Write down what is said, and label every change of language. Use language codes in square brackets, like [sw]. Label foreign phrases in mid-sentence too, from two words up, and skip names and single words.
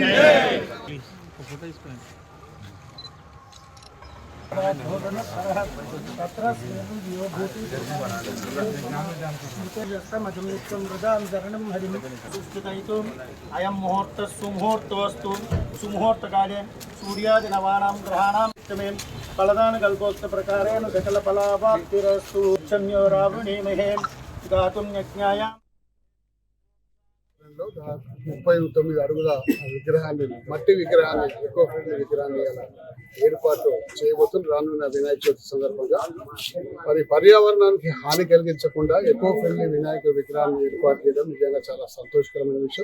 [sa] अयं मुहूर्त सुमुहूर्तोस्तु सुमुहूर्तकाले सूर्यादिनवानां ग्रहाणां फलदान कल्पोक्त प्रकारेण सकल फलावाप्तिरस्तु क्षम्यो रावणीमहे गातुं यज्ञाय [te] 39 అడుగుల విగ్రహాన్ని మట్టి విగ్రహాన్ని [en] eco friendly [te] విగ్రహాన్ని ఏర్పాటు చేయబోతున్న రానున్న వినాయక చవితి సందర్భంగా మరి పర్యావరణానికి హాని కలిగించకుండా [en] eco friendly [te] వినాయక విగ్రహాన్ని ఏర్పాటు చేయడం నిజంగా చాలా సంతోషకరమైన విషయం.